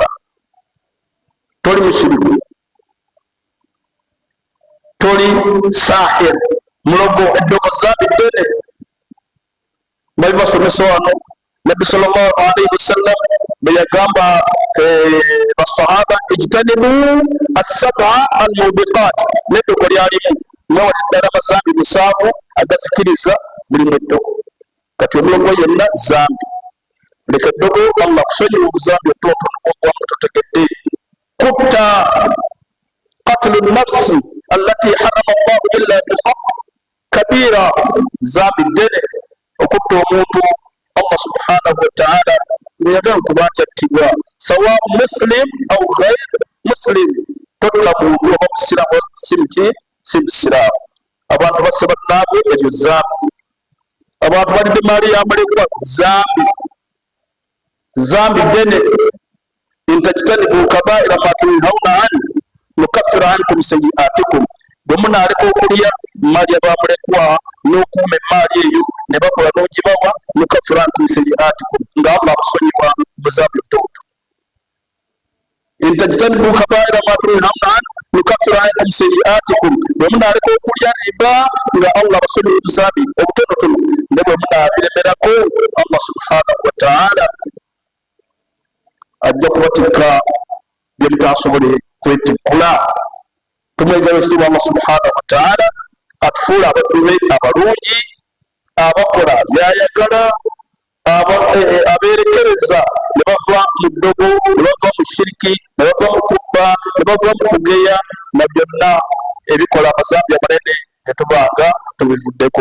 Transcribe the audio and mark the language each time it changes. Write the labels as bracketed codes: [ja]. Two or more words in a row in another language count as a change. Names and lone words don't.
[lg] Toli mushiriku, toli sahir, mulogo, eddogo zambi ddene. Bali basomesa wano Nabbi [ar] صلى الله عليه وسلم [lg] bwe yagamba basahaba [ar] اجتنبوا السبع الموبقات, [lg] n'eddogo lyalimu mwewali ddala amazambi musaavu agazikiriza buli muddogo. Kati omulogo yenna zambi, leka eddogo Allah kusonyiwa obuzambi obutonotono bw'obwamu totegedde. [ar] Kutta قتل نفس التي حرم الله إلا بالحق كبيرة, [lg] zambi ddene. Okutta omuntu [ar] الله سبحانه وتعالى [lg] bwe yagamba kuba nti attibwa, [ar] سواء مسلم أو غير مسلم. [lg] Totta muntu oba musiraamu si musiraamu. Abantu basse bannaabwe eryo zambi. Abantu balidde maali ya mulekwa zambi, zambi ddene. [ar] إن تجتنبوا كبائر ما تنهون عن نكفر عنكم سيئاتكم [lg] bwemuna aleka okulya mali abamulekwa n'okuuma emaali eyo ne bakola n'ogibawa [ar] نكفر عنكم سيئاتكم [lg] nga Allah akusonyiwa buzaabu butobuto. [ar] إن تجتنبوا كبائر ما تنهون عن نكفر عنكم سيئاتكم [lg] bwemuna aleka okulya riba nga Allah abasonyiwa buzaabu obutonotono ne bwemuna abiremerako [ar] الله سبحانه وتعالى [lg] ajja kubatikka bye mutasobole kwetikkula. Tumwegala ekitiibwa [ar] الله سبحانه وتعالى [lg] atufuula abaddu be abalungi abakola byayagala abeerekereza ne bava mu ddogo ne bava mu shiriki ne bava mu kubba ne bava mu kugeya na byonna ebikola amazambi amanene ne tubanga tubivuddeko.